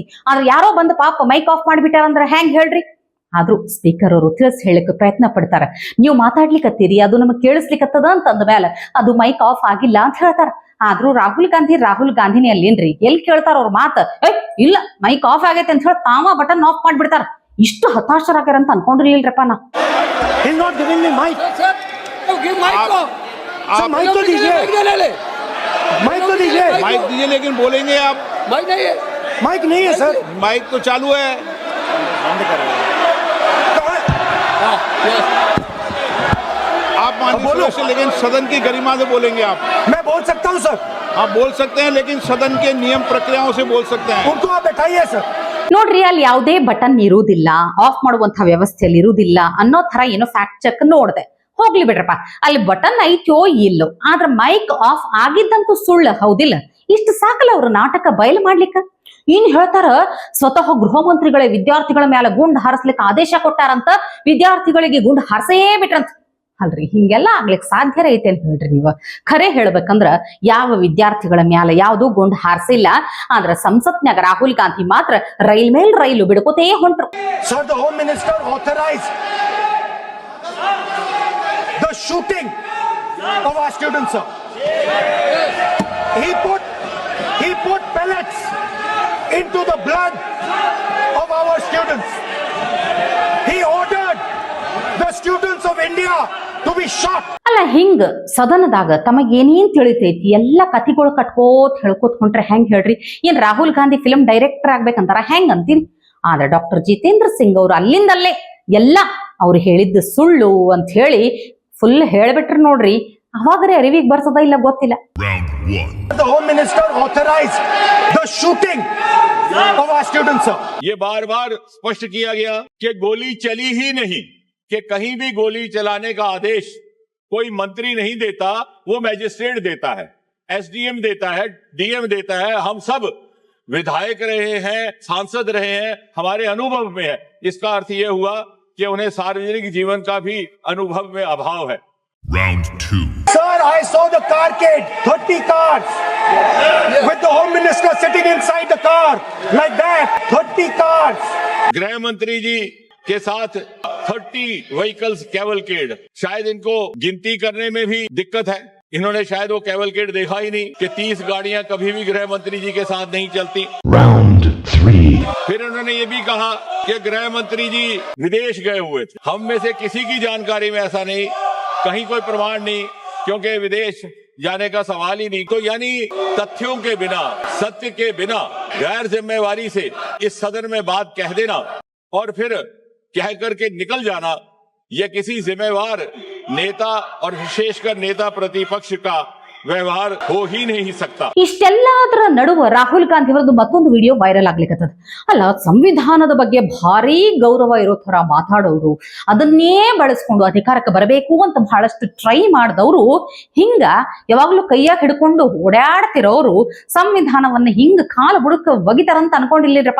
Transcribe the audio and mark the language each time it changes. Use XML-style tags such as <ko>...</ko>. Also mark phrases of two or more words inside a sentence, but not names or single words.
<kn>ಆದ್ರೆ ಯಾರೋ ಬಂದು ಪಾಪ</kn> <en>mic off</en> <kn>ಮಾಡ್ಬಿಟ್ಟಾರಂದ್ರ ಹೆಂಗ್ ಹೇಳ್ರಿ? ಆದ್ರೂ ಸ್ಪೀಕರ್ ಅವರು ತಿಳಿಸ್ ಹೇಳಕ್ ಪ್ರಯತ್ನ ಪಡ್ತಾರ. ನೀವು ಮಾತಾಡ್ಲಿಕ್ಕತ್ತೀರಿ, ಅದು ನಮಗ್ ಕೇಳಿಸ್ಲಿಕ್ಕತ್ತದ ಅಂತ ಅಂದ ಮೇಲೆ ಅದು</kn> <en>mic off</en> <kn>ಆಗಿಲ್ಲ ಅಂತ ಹೇಳ್ತಾರ. ಆದ್ರೂ ರಾಹುಲ್ ಗಾಂಧಿನೇ ಅಲ್ಲೇನ್ರಿ? ಎಲ್ಲಿ ಕೇಳ್ತಾರ ಅವ್ರ ಮಾತ? ಇಲ್ಲ</kn> <en>mic off</en> <kn>ಆಗೈತೆ ಅಂತ ಹೇಳಿ ತಾವ</kn> <en>button off</en> <kn>ಮಾಡ್ಬಿಡ್ತಾರ. ಇಷ್ಟು ಹತಾಶರಾಗ್ಯಾರ ಅಂತ ಅನ್ಕೊಂಡಿರ್ಲಿಲ್ರಪ್ಪ ನಾ.</kn> <hi>माइक दीजिए लेकिन बोलेंगे आप। माइक नहीं है सर। माइक तो चालू है। बंद कर रहे हैं आप माननीय से, लेकिन सदन की गरिमा से बोलेंगे आप। मैं बोल सकता हूँ सर। आप बोल सकते हैं, लेकिन सदन के नियम प्रक्रियाओं से बोल सकते हैं। उनको आप बैठाइए सर।</hi> <kn>ನೋಡ್ರಿ, ಅಲ್ಲಿ ಯಾವುದೇ ಬಟನ್ ಇರುವುದಿಲ್ಲ, ಆಫ್ ಮಾಡುವಂತ ವ್ಯವಸ್ಥೆಯಲ್ಲಿ ಇರುವುದಿಲ್ಲ ಅನ್ನೋ ತರ ಏನೋ</kn> <en>fact check</en> <kn>ನೋಡ್ದೆ. ಹೋಗ್ಲಿ ಬಿಡ್ರಪ್ಪ, ಅಲ್ಲಿ ಬಟನ್ ಐತೋ ಇಲ್ಲೋ, ಆದ್ರ</kn> <en>mic off</en> <kn>ಆಗಿದ್ದಂತೂ ಸುಳ್ಳು, ಹೌದಿಲ್ಲ? ಇಷ್ಟು ಸಾಕಲ್ಲ ಅವ್ರ ನಾಟಕ ಬಯಲು ಮಾಡ್ಲಿಕ್ಕ. ಏನ್ ಹೇಳ್ತಾರ, ಸ್ವತಃ ಗೃಹ ಮಂತ್ರಿಗಳೇ ವಿದ್ಯಾರ್ಥಿಗಳ ಮೇಲೆ ಗುಂಡ್ ಹಾರಿಸ್ಲಿಕ್ಕೆ ಆದೇಶ ಕೊಟ್ಟಾರಂತ, ವಿದ್ಯಾರ್ಥಿಗಳಿಗೆ ಗುಂಡ್ ಹಾರಿಸೇ ಬಿಟ್ರಂತ. ಅಲ್ರಿ, ಹಿಂಗೆಲ್ಲ ಆಗ್ಲಿಕ್ಕೆ ಸಾಧ್ಯ ಐತೆ ಅಂತ ಹೇಳ್ರಿ ನೀವು. ಖರೆ ಹೇಳ್ಬೇಕಂದ್ರ ಯಾವ ವಿದ್ಯಾರ್ಥಿಗಳ ಮ್ಯಾಲ ಯಾವ್ದು ಗುಂಡ್ ಹಾರಿಸಿಲ್ಲ. ಆದ್ರ ಸಂಸತ್ನ್ಯಾಗ ರಾಹುಲ್ ಗಾಂಧಿ ಮಾತ್ರ ರೈಲ್ ಮೇಲ್ ರೈಲು ಬಿಡ್ಕೋತೇ ಹೊಂಟ್ರು.</kn> <en>Sir, the Home Minister authorized the shooting of our students, sir. He put pellets into the blood of our students. He ordered the students of India to be shot.</en> <kn>ಅಲ್ಲ, ಹಿಂಗ ಸದನದಾಗ ತಮಗೇನೇನ್ ತಿಳಿತೈತಿ ಎಲ್ಲ ಕಥೆಗಳು ಕಟ್ಕೋತ್ ಹೇಳ್ಕೋತ್ ಹೊಂಟ್ರೆ ಹೆಂಗ್ ಹೇಳ್ರಿ? ಏನ್ ರಾಹುಲ್ ಗಾಂಧಿ</kn> <en>film director</en> <kn>ಆಗ್ಬೇಕಂತಾರ ಹೆಂಗ್ ಅಂತೀರಿ? ಆದ್ರೆ ಡಾಕ್ಟರ್ ಜಿತೇಂದ್ರ ಸಿಂಗ್ ಅವರು ಅಲ್ಲಿಂದಲ್ಲೇ ಎಲ್ಲ ಅವ್ರು ಹೇಳಿದ್ದು ಸುಳ್ಳು ಅಂತ ಹೇಳಿ ಫುಲ್ ಹೇಳ್ಬಿಟ್ರು ನೋಡ್ರಿ. ಅವಾಗರೆ ಅರಿವಿಗೆ ಬರ್ತದ ಇಲ್ಲ ಗೊತ್ತಿಲ್ಲ.</kn> <en>The Home Minister authorized the shooting of our students, sir.</en> <hi>ये बार-बार स्पष्ट किया गया कि गोली चली ही नहीं, कि कहीं भी गोली चलाने का आदेश कोई मंत्री नहीं देता, वो मैजिस्ट्रेट देता है, एसडीएम देता है, डीएम देता है। हम सब विधायक रहे हैं, सांसद रहे हैं, हमारे अनुभव में है। इसका अर्थ यह हुआ कि उन्हें सार्वजनिक जीवन का भी अनुभव में अभाव है।</hi> <en>Round 2. Sir, I saw the carcade, 30 cars, with the Home Minister sitting inside the car, like that, 30 cars.</en> <hi>गृह मंत्री जी के साथ 30</hi> <en>vehicles cavalcade,</en> <hi>शायद इनको गिनती करने में भी दिक्कत है। इन्होंने शायद वो कैवलकेड देखा ही नहीं कि 30 गाड़ियां कभी भी गृह मंत्री जी के साथ नहीं चलती।</hi> <en>Round 3.</en> <hi>फिर उन्होंने ये भी कहा कि गृह मंत्री जी विदेश गए हुए थे। हम में से किसी की जानकारी में ऐसा नहीं, कहीं कोई प्रमाण नहीं, क्योंकि विदेश जाने का सवाल ही नहीं। तो यानी तथ्यों के बिना, सत्य के बिना गैर जिम्मेवारी से इस सदन में बात कह देना और फिर कह करके निकल जाना, यह किसी जिम्मेवार नेता और विशेषकर नेता प्रतिपक्ष का व्यवहार हो ही नहीं सकता।</hi> <kn>ಇಷ್ಟೆಲ್ಲದರ ನಡುವ ರಾಹುಲ್ ಗಾಂಧಿ ಅವರದ್ದು ಮತ್ತೊಂದು</kn> <en>video viral</en> <kn>ಆಗ್ಲಿಕ್ಕತ್ತದ. ಅಲ್ಲ, ಸಂವಿಧಾನದ ಬಗ್ಗೆ ಭಾರಿ ಗೌರವ ಇರೋ ತರ ಮಾತಾಡೋರು, ಅದನ್ನೇ ಬಳಸ್ಕೊಂಡು ಅಧಿಕಾರಕ್ಕೆ ಬರಬೇಕು ಅಂತ ಬಹಳಷ್ಟು ಟ್ರೈ ಮಾಡಿದವರು, ಹಿಂಗ ಯಾವಾಗ್ಲೂ ಕೈಯಾಗ ಹಿಡ್ಕೊಂಡು ಓಡಾಡ್ತಿರೋರು ಸಂವಿಧಾನವನ್ನ ಹಿಂಗ ಕಾಲು ಬುಡಕ ಒಗಿತಾರಂತ ಅನ್ಕೊಂಡಿಲ್ಲಿರಪ್ಪ.</kn>